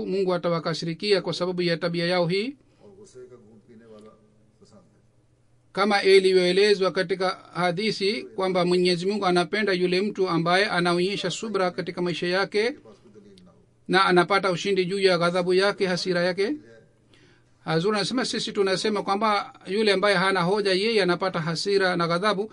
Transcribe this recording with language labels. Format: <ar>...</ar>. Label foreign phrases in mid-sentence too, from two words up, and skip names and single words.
<sw>Mungu atawakasirikia kwa sababu ya tabia yao hii.</sw> <ur>اور غصے کا گھونٹ پینے والا پسند ہے.</ur> <sw>kama ilivyoelezwa katika hadithi kwamba mwenyezi mungu anapenda yule mtu ambaye anaonyesha subra katika maisha yake na anapata ushindi juu ya ghadhabu yake, hasira yake. Hazur anasema sisi tunasema kwamba yule ambaye hana hoja yeye anapata hasira na ghadhabu.</sw>